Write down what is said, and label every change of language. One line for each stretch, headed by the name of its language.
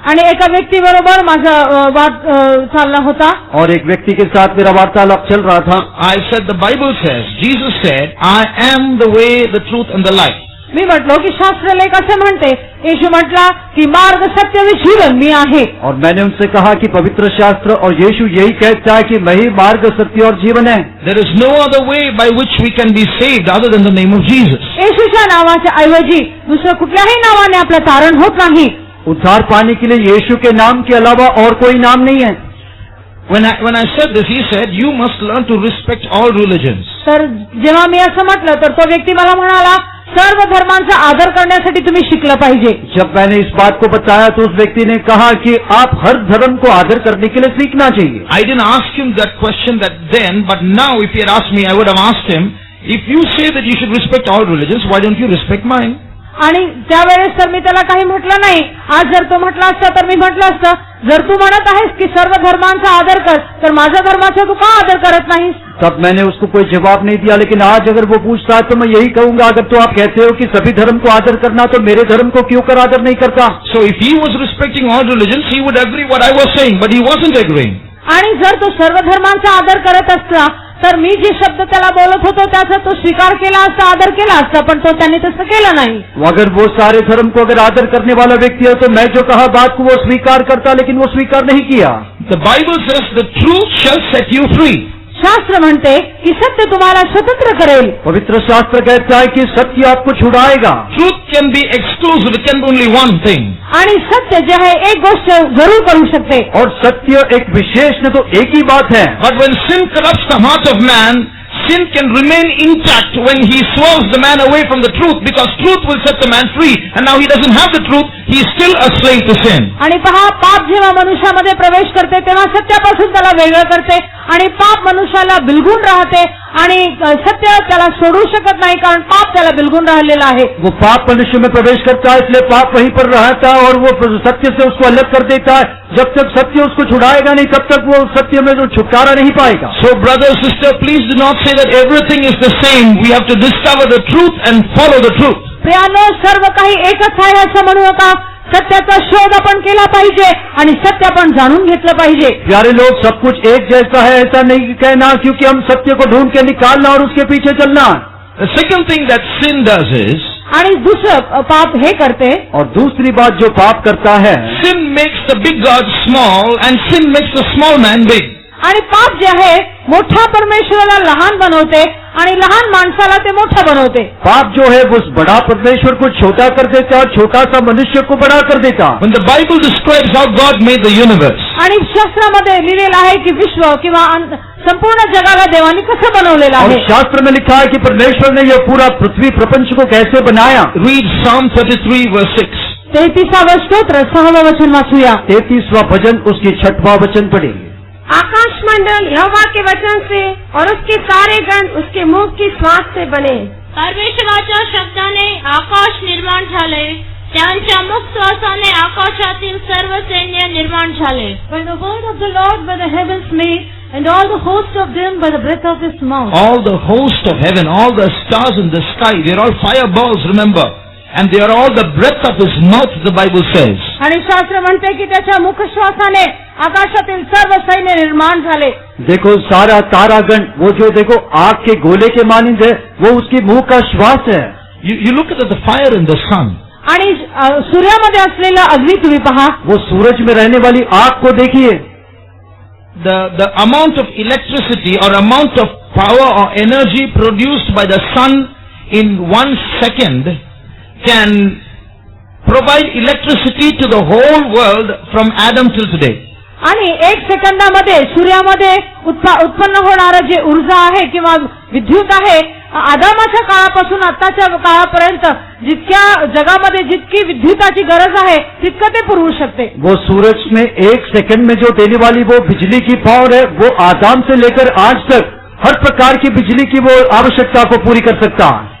Marathi: आणि एका व्यक्ती बरोबर माझा वाद चालला होता.
Hindi: और एक व्यक्ति के साथ मेरा वार्तालाप चल रहा था.
English: I said, the Bible says, Jesus said, I am the way, the truth and the life.
Marathi: मी म्हटलो की शास्त्रलेख असे म्हणते, येशू म्हटला की मार्ग सत्य व जीवन मी आहे.
Hindi: और मैंने उनसे कहा कि पवित्र शास्त्र और यीशु यही कहता है कि मैं ही मार्ग सत्य और जीवन है.
English: There is no other way by which we can be saved other than the name of Jesus.
Marathi: येशूच्या नावाच्या ऐवजी दुसरं कुठल्याही नावाने आपलं तारण होत नाही.
Hindi: उद्धार पाने के लिए यीशु के नाम के अलावा और कोई नाम नहीं है.
English: When I said this, he said, you must learn to respect all religions.
Marathi: तर जेव्हा मी असं म्हटलं तर तो व्यक्ती मला म्हणाला, सर्व धर्मांचा आदर करण्यासाठी तुम्ही शिकलं पाहिजे.
Hindi: जब मैंने इस बात को बताया तो उस व्यक्ति ने कहा कि आप हर धर्म को आदर करने के लिए सीखना चाहिए.
English: I didn't ask him that question then, but now if he had asked me, I would have asked him, if you say that you should respect all religions, why don't you respect mine?
Marathi: आणि त्यावेळेस तर मी त्याला काही म्हटलं नाही. आज जर तो म्हटला असता तर मी म्हटलं असतं, जर तू म्हणत आहेस की सर्व धर्मांचा आदर कर, तर माझ्या धर्माचा तू का आदर करत नाहीस.
Hindi: तब मैंने उसको कोई जवाब नहीं दिया. लेकिन आज अगर वो पूछता है तो मैं यही कहूंगा, अगर तो आप कहते हो कि सभी धर्म को आदर करना, तो मेरे धर्म को क्यों कर आदर नहीं करता.
English: So if he was respecting all religions, he would agree what I was saying, but he wasn't agreeing.
Marathi: आणि जर तो सर्व धर्मांचा आदर करत असता तर मी जे शब्द त्याला बोलत होतो त्याचा तो स्वीकार केला असता, आदर केला असता, पण तो त्यांनी तसं केलं नाही.
Hindi: अगर वो सारे धर्म को अगर आदर करने वाला व्यक्ति है तो मैं जो कहा बात को वो स्वीकार करता, लेकिन वो स्वीकार नहीं किया.
English: The Bible says the truth shall set you free.
Marathi: शास्त्र म्हणते की सत्य तुम्हाला स्वतंत्र करेल.
Hindi: पवित्र शास्त्र कहता है कि सत्य आपको छुड़ाएगा.
English: Truth can be exclusive, it can be only one thing.
Marathi: आणि सत्य जे आहे एक गोष्ट जरूर करू शकते.
Hindi: और सत्य एक विशेष न तो एक ही बात है.
English: But when sin corrupts the heart of man, sin can remain intact when he swerves the man away from the truth, because truth will set the man free, and now he doesn't have the truth, he is still a slave to sin.
Marathi: आणि पहा, पाप जेव्हा मनुष्यामध्ये प्रवेश करते तेव्हा सत्यापासून त्याला वेगळं करते आणि पाप मनुष्याला बिलगून राहते आणि सत्य त्याला सोडू शकत नाही, कारण पाप त्याला बिलगून राहिलेला आहे.
Hindi: वो पाप मनुष्य में प्रवेश करता है, इसलिए पाप वहीं पर रहता है और वो सत्य से उसको अलग कर देता है. जब तक सत्य उसको छुड़ाएगा नहीं तब तक वो सत्य में तो छुटकारा नहीं पाएगा.
English: So brother, sister, please do not say that everything is the same. We have to discover the truth and follow the truth.
Marathi: प्रियानो, सर्व काही एकच आहे असं म्हणू नका. सत्याचा शोध आपण केला पाहिजे आणि सत्य आपण जाणून घेतलं पाहिजे.
Hindi: प्यारे लोग, सब कुछ एक जैसा है ऐसा नहीं कहना, क्योंकि हम सत्य को ढूंढ के निकालना और उसके पीछे चलना.
English: The second thing that sin does is,
Marathi: आणि दुसरं पाप हे करते,
Hindi: और दूसरी बात जो पाप करता है,
English: sin makes the big God small and sin makes the small man big.
Marathi: आणि पाप जे आहे मोठ्या परमेश्वराला लहान बनवते आणि लहान माणसाला ते मोठं बनवते.
Hindi: पाप जो है वो बड़ा परमेश्वर को छोटा कर देता है, छोटा सा मनुष्य को बड़ा कर देता.
English: When the Bible describes how God made the universe,
Marathi: आणि शास्त्रामध्ये लिहिलेलं आहे की विश्व किंवा संपूर्ण जगाला देवाने कसं बनवलेलं
Hindi: और
Marathi: आहे.
Hindi: शास्त्र में लिखा है कि परमेश्वर ने यह पूरा पृथ्वी प्रपंच को कैसे बनाया.
English: read Psalm 33 verse 6.
Marathi: 33वा स्तोत्र 6वा वचन वाचूया.
Hindi: 33वां भजन उसकी 6वां वचन पढ़ेंगे. आकाश मंडल यहोवा के वचन से और उसके सारे गण उसके मुख की श्वास से बने.
Marathi: परमेश्वराच्या शब्दाने आकाश निर्माण झाले, त्यांच्या मुख श्वासाने आकाशातील सर्व सैन्य निर्माण झाले.
English: By the word of the Lord were the heavens made, and all the host of them by the breath of his mouth. All the host of heaven, all the stars in the sky, they are all fireballs, remember. And they are all the breath of his mouth, the Bible says.
Marathi: आणि शास्त्र म्हणते की त्याच्या मुखश्वासाने आकाशातील सर्व सैन्य निर्माण झाले.
Hindi: देखो सारा तारागण वो जो देखो आग के गोले के मानिंद है, वो उसकी मुंह का श्वास है.
English: You look at the fire in the sun.
Marathi: आणि सूर्यामध्ये असलेला अग्नी तुम्ही पहा.
Hindi: वो सूरज में रहने वाली आग को देखिए.
English: The amount of electricity or amount of power or energy produced by the sun in 1 second can provide electricity to the whole world from Adam till today.
Marathi: आणि 1 सेकंदामध्ये सूर्यामध्ये उत्पन्न होणारं जे ऊर्जा आहे किंवा विद्युत आहे, आदामाच्या काळापासून आताच्या काळापर्यंत जितक्या जगामध्ये जितकी विद्युताची गरज आहे तितकं ते पुरवू शकते.
Hindi: वो सूरज में 1 सेकंड में जो देने वाली वो बिजली की पावर है, वो आदम से लेकर आज तक हर प्रकार की बिजली की वो आवश्यकता को पूरी कर सकता है.